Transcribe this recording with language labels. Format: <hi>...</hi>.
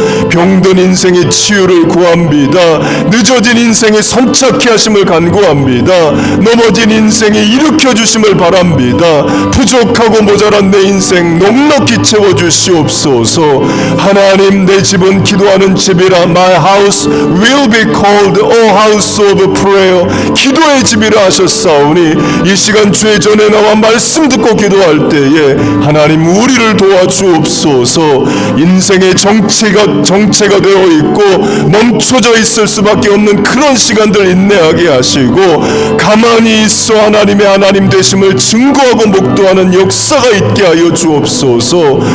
<ko>병든 인생의 치유를 구합니다. 늦어진 인생의 선착케 하심을 간구합니다. 넘어진 인생에 일으켜 주심을 바랍니다. 부족하고 모자란 내 인생 넉넉히 채워주시옵소서. 하나님, 내 집은 기도하는 집이라.</ko> <en>My house will be called a house of prayer.</en> <ko>기도의 집이라 하셨사오니 이 시간 주의 전에 나와 말씀 듣고 기도할 때에 하나님 우리를 도와주옵소서. 인생의 정체가 되어 있고 멈춰져 있을 수밖에 없는 그런 시간들 인내하게 하시고 가만히 있어 하나님의 하나님 되심을 증거하고 목도하는 역사가 있게 하여 주옵소서.</ko>